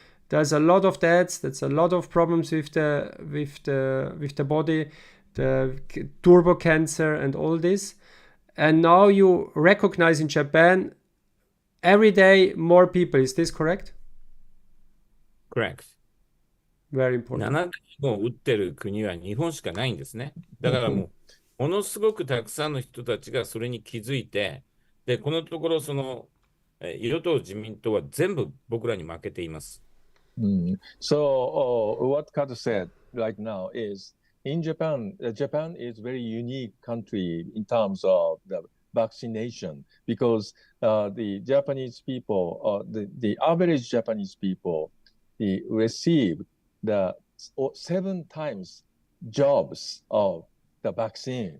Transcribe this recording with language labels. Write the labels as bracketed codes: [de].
[en] There's a lot of deaths, there's a lot of problems with the body, the turbo cancer and all this. And now you recognize in Japan every day more people. Is this correct? Correct. Very important. [ja] 7回も打ってる国は日本しかないんですね。だからもう、ものすごくたくさんの人たちがそれに気づいて、で、このところ、与党自民党は全部僕らに負けています。 [en] So, what Kazu said right now is, in Japan, Japan is a very unique country in terms of the vaccination, because the Japanese people, the average Japanese people, receive the 7 times jobs of the vaccine.